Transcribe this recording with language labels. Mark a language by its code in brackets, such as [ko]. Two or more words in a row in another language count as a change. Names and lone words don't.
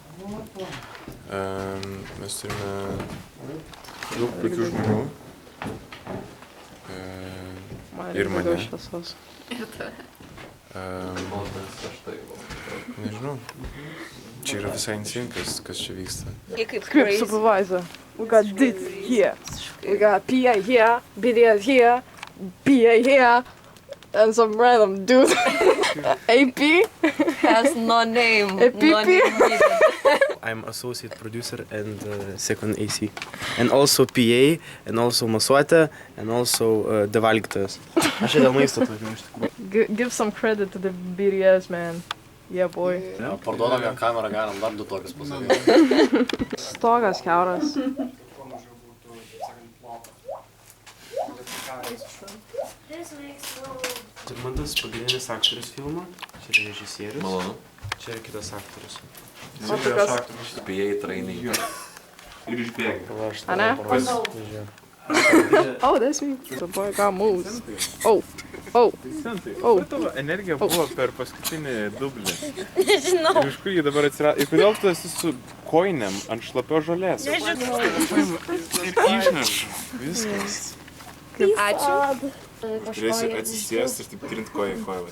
[lt] Mes turime daug puikių žmonių. Ir mane. Nežinau. Čia yra visai insinkas, kas čia vyksta. [en] Script supervisor. We got this here. We got PA here, BDS here, PA here, and some random dude. AP has no name. I'm associate producer and second AC. And also PA, and also masuotė, and also devalgytojas. [lt] Aš čia dėl maisto atvažiuoju iš tikrųjų. [en] Give some credit to the BDS, man. Yeah, boy. [lt] Parduodam ją kamerą, galim dar 2 tokius pasakyti. Stogas kiauras. Mantas pagrindinis aktorius filmo, čia yra režisierius. Malonu. Čia yra kitas aktorius. O tu kas? Spėjai trainiai. Ir išbėgi. Ane? [en] Oh, that's me. The boy got moves. Oh. [lt] Tavo energija buvo per paskutinį dublį. Nežinau. Ir iš kur jį dabar atsirado? Ir kodėl tu esi su kojinėm ant šlapios žolės? Nežinau. Ir išnešu. Viskas. Ačiū. Turėsiu atsisėsti ir taip trint koją į koją.